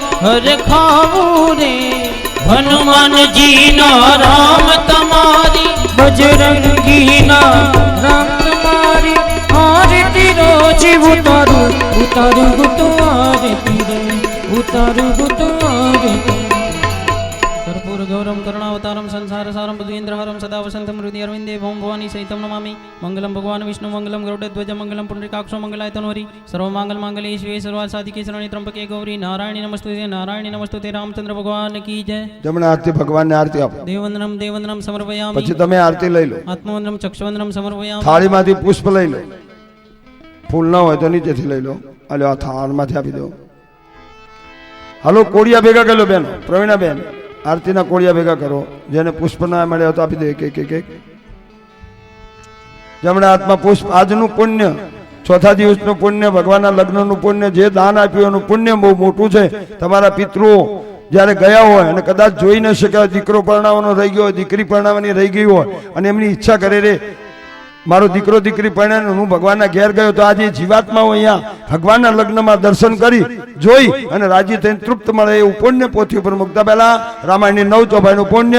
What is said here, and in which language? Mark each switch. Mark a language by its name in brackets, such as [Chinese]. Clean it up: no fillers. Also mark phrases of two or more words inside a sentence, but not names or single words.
[Gujarati] હર ખાવું રે હનુમાનજીના રામ તમારી બજરંગીના રામ તમારી આરતી રોજ ઉતારું ઉતારું ગુતો આરતી રે ઉતારું ગુતો આરતી [Sanskrit] कर्पूर गौरम करुणावतारम संसार सारम बुद्धेन्द्रहरम सदा वसंतम हृदय अरविंदे भौम भवानी सहितम नमामि मंगलम भगवान विष्णु मंगलम गरुड़ध्वज मंगलम पुंडरीकाक्षो मंगलाय तनोहरि सर्वमंगल मांगल्ये शिवे सर्वार्थ साधिके शरण्ये त्र्यंबके गौरी नारायणी नमस्तुते [Hindi] रामचंद्र भगवान की जय [Gujarati] જમણા હાથથી ભગવાનને આરતી આપો [Sanskrit] देववंदनम समर्पयामि [Gujarati] પછી તમે આરતી લઈ લો [Sanskrit] आत्मवंदनम चक्षुवंदनम समर्पयामि [Gujarati] થાળીમાંથી પુષ્પ લઈ લો ફૂલ ન હોય તો નીચેથી લઈ લો હાલો આ થાળમાંથી આપી દો હાલો કોડિયા ભેગા કરી લો બેન પ્રવીણા બેન આરતીના કોળિયા ભેગા કરો જેને પુષ્પ ના મળ્યા તો આપી દે એક જમણા હાથમાં પુષ્પ આજનું પુણ્ય ચોથા દિવસનું પુણ્ય ભગવાનના લગ્નનું પુણ્ય જે દાન આપ્યું એનું પુણ્ય બહુ મોટું છે તમારા પિતૃઓ જ્યારે ગયા હોય અને કદાચ જોઈ ન શક્યા દીકરો પરણાવવાનો રહી ગયો હોય દીકરી પરણાવવાની રહી ગઈ હોય અને એમની ઈચ્છા કરે રે મારો દીકરો દીકરી પરણાને હું ભગવાનના ઘેર ગયો તો આજે જીવાત્માઓ અહીંયા ભગવાનના લગ્નમાં દર્શન કરી જોઈ અને રાજી થઈને તૃપ્ત મળે એવું પુણ્ય પોથી ઉપર મૂકતા પહેલા રામાયણની 9 ચોપાઈનું પુણ્ય